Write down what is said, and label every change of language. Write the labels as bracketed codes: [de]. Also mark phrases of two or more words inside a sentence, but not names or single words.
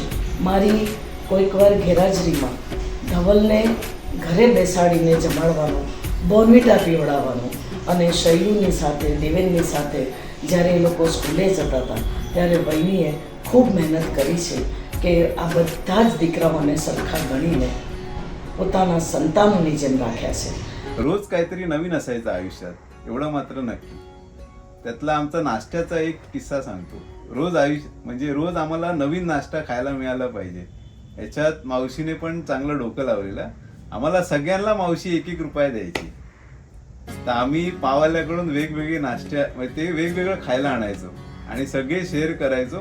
[gu] મારી કોઈક વાર ગેરહાજરીમાં ધવલને ઘરે બેસાડીને જમાડવાનો, બોર્નવિટા પીવડાવવાનો અને શૈલુની સાથે, દેવેનની સાથે જ્યારે એ લોકો સ્કૂલે જતા હતા ત્યારે વૈનીએ ખૂબ મહેનત કરી છે કે આ બધા જ દીકરાઓને સરખા ગણીને પોતાના સંતાનોની જેમ રાખ્યા છે. [mr] रोज काहीतरी नवीन असायचं आयुष्यात, एवढं मात्र नक्की. त्यातला आमचा नाश्त्याचा एक किस्सा सांगतो. रोज म्हणजे रोज आम्हाला नवीन नाश्ता खायला मिळाला पाहिजे, याच्यात मावशीने पण चांगलं डोकं लावलेलं. आम्हाला सगळ्यांना मावशी 1-1 रुपया द्यायची. तर आम्ही पावाल्याकडून वेगवेगळे म्हणजे ते वेगवेगळं खायला आणायचो आणि सगळे शेअर करायचो.